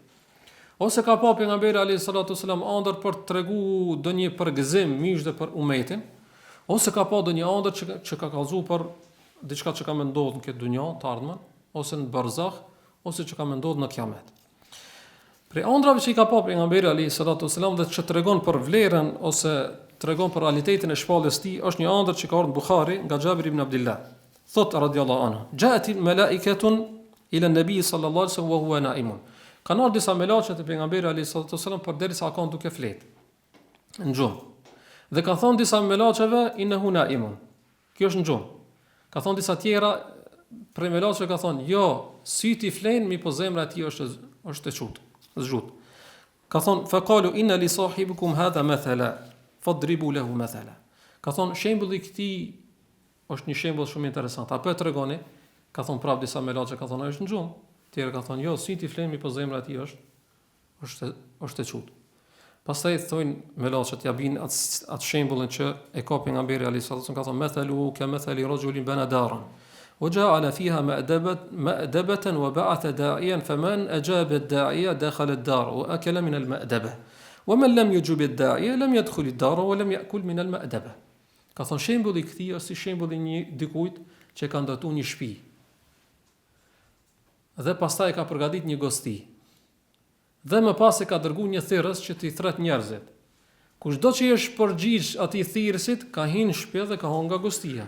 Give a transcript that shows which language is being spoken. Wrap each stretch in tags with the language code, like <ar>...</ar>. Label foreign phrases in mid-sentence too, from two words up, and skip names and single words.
<sq>Ose ka pa pejgamberi</sq> <ar>عليه الصلاة والسلام</ar> <sq>ëndër për të treguar donjë përgëzim mish dhe për umetin, ose ka pa donjë ëndër që ka kallzuar për diçka që ka më ndodhur në këtë dunjë të ardhmen, ose në barzakh, ose që ka më ndodhur në kiamet. Për ëndrave që i ka pa pejgamberi</sq> <ar>عليه الصلاة والسلام</ar> <sq>dhe që tregon për vlerën ose tregon për realitetin e shpalljes së tij, është një ëndër që ka ardhur në Buhari nga Xhabir ibn Abdullah.</sq> <ar>Thot رضي الله عنه جاءت الملائكة إلى النبي صلى الله عليه وسلم وهو نائم."</ar> <sq>Kanë ardhur disa melaqe të pejgamberit</sq> <ar>عليه الصلاة والسلام</ar> <sq>përderisa ka duke flet. Në gjumë. Dhe ka thonë disa melaqeve</sq> <ar>إنه نائم.</ar> <sq>Kjo është në gjumë. Ka thonë disa tjera prej melaqeve ka thonë jo, syti flen, mi po zemra e tij është e çut, zgjut. Ka thonë</sq> <ar>فقالوا إن لصاحبكم هذا مثلا فاضربوا له مثلا.</ar> <sq>Ka thonë shembulli i këtij është një shembull shumë interesant. Apo e tregoni? Ka thonë prap disa melaqe ka thonë është në gjumë. Tjerë ka thonë jo, syti flen, mi po zemra e tij është e çut. Pastaj thonë melaçet ja bin atë shembullin që e ka pejgamberi</sq> <ar>عليه السلام,</ar> <sq>ka thonë</sq> <ar>مثله كمثل رجل بنى دارا وجعل فيها مأدبة وبعث داعيا فمن أجاب الداعية دخل الدار وأكل من المأدبة ومن لم يجب الداعية لم يدخل الدار ولم يأكل من المأدبة.</ar> <sq>Ka thonë shembulli i këtij është si shembulli një dikujt që ka ndërtuar një shtëpi. Dhe pastaj ka përgatitur një gosti. Dhe më pas e ka dërguar një thirrës që t'i thret njerëzit. Kushdo që është përgjigj atij thirrësit, ka hyrë në shtëpi dhe ka hënë nga gostia.</sq>